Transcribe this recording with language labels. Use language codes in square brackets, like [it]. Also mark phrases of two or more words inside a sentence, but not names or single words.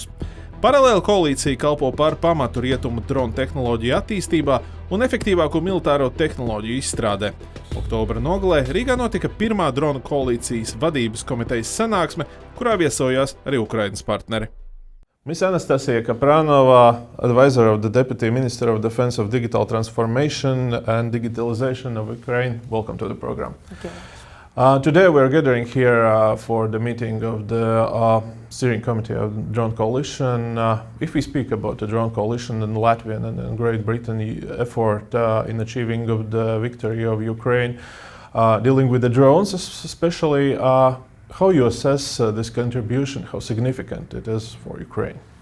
[lv] Paralēli koalīcija kalpo par pamatu rietumu dronu tehnoloģiju attīstībā un efektīvāko militāro tehnoloģiju izstrādē. Oktobra nogalē Rīgā notika pirmā dronu koalīcijas vadības komitejas sanāksme, kurā viesojās arī Ukrainas partneri. [en] Ms. Anastasija Kapranova, advisor of the Deputy Minister of Defense of Digital Transformation and Digitalization of Ukraine. Welcome to the program. Okay. Today we're gathering here for the meeting of the steering committee of the Drone Coalition. If we speak about the Drone Coalition and Latvian and Great Britain effort in achieving of the victory of Ukraine, dealing with the drones especially, how you assess this contribution, how significant it is for Ukraine?